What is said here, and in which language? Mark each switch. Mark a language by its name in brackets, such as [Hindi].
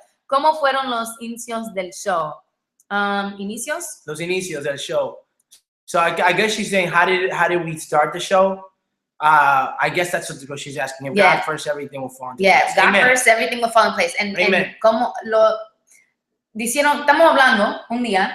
[Spanish] ¿Cómo fueron los inicios del show? ¿Inicios? Los inicios del show. [English] So I guess she's saying, how did we start the show? I guess that's what she's asking. If God first, everything will fall into place. God first, everything will fall in place. [Spanish] And como lo dijeron, estamos hablando un día.